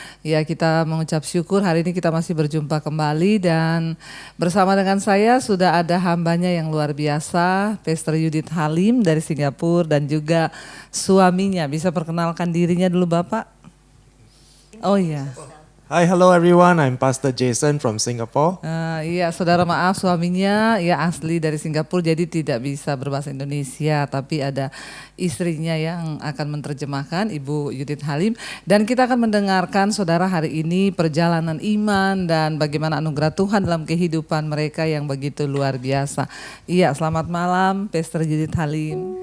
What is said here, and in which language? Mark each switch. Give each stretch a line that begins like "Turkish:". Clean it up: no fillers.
Indonesian: Ya, kita mengucap syukur hari ini kita masih berjumpa kembali dan bersama dengan saya sudah ada hambanya yang luar biasa, Pastor Judith Halim dari Singapura dan juga suaminya. Bisa perkenalkan dirinya dulu Bapak? Oh iya.
English: Hi, hello everyone. I'm Pastor Jason from Singapore.
Indonesian: Iya, saudara maaf suaminya ya asli dari Singapura jadi tidak bisa berbahasa Indonesia, tapi ada istrinya yang akan menerjemahkan, Ibu Judith Halim. Dan kita akan mendengarkan saudara hari ini perjalanan iman dan bagaimana anugerah Tuhan dalam kehidupan mereka yang begitu luar biasa. Iya, selamat malam Pastor Judith Halim.